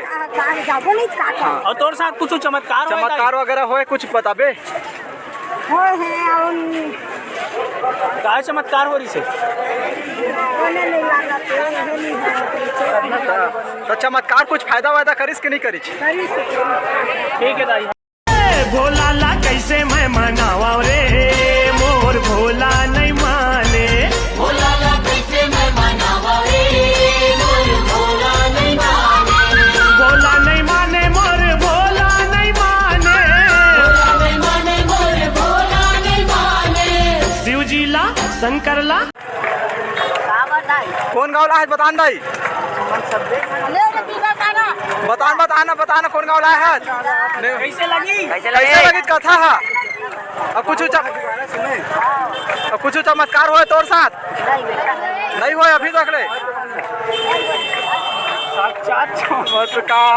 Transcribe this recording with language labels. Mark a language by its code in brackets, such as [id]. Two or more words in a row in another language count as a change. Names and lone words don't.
[hne] और तोर साथ कुछ चमत्कार वगैरह होए कुछ बताबे? का चमत्कार हो रही से? तो चमत्कार कुछ फायदा वायदा करिस कि नहीं करिस? ठीक है दाई। भोला ला कैसे मैं मनावा रे, मोर भोला नहीं माने। भोला ला कैसे मैं मनावा रे, मोर भोला नहीं माने। भोला नहीं माने, मोर भोला नहीं माने। भोला नहीं माने, मोर भोला नहीं माने। शिव जी ला शंकर ला कौन गाँव ला है बतान दाई? बताना कौन गाँव ला है? कैसे लगी कथा है? अब कुछ चमत्कार हुए तोर साथ? नहीं हुए अभी तक ले? चमत्कार